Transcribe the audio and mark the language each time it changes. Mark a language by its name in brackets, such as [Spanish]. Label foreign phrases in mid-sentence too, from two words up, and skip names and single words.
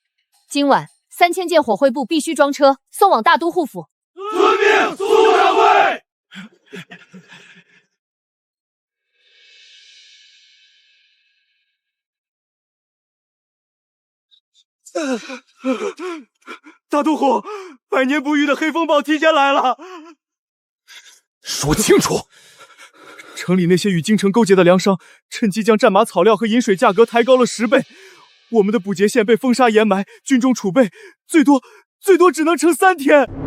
[Chinese] 今晚3000件火灰布必須裝車，送往大都護府。遵命，蘇掌櫃。大都护，百年不遇的黑风暴提前来了。说清楚！城里那些与京城勾结的粮商，趁机将战马、草料和饮水价格抬高了10倍。我们的补节县被风沙掩埋，军中储备最多只能撑3天。